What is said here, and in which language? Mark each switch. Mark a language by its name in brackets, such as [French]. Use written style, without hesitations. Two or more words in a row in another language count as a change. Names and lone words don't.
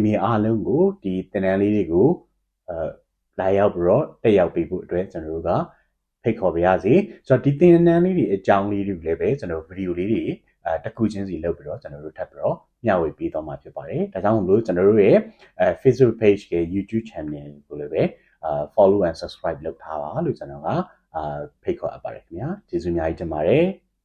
[Burmese] မိအားလုံးကိုဒီသင်တန်းလေးတွေကိုလာရောက်ပြီးတော့တက်ရောက်ပေးဖို့အတွက်ကျွန်တော်တို့ကဖိတ်ခေါ်ပါရစေ။ဆိုတော့ဒီသင်တန်းလေးတွေအကြောင်းလေးတွေလည်းပဲကျွန်တော်ဗီဒီယိုလေးတွေတစ်ခုချင်းစီလုပ်ပြီးတော့ကျွန်တော်တို့ထပ်ပြီးတော့မျှဝေပေးသွားမှာဖြစ်ပါတယ်။ဒါကြောင့်မို့လို့ကျွန်တော်တို့ရဲ့ [English] Facebook page [Burmese] ရဲ့ [English] YouTube channel [Burmese] ကိုလည်းပဲ [English] follow and subscribe [Burmese] လုပ်ထားပါလို့ကျွန်တော်ကဖိတ်ခေါ်အပ်ပါတယ်ခင်ဗျာ။ကျေးဇူးအများကြီးတင်ပါတယ်။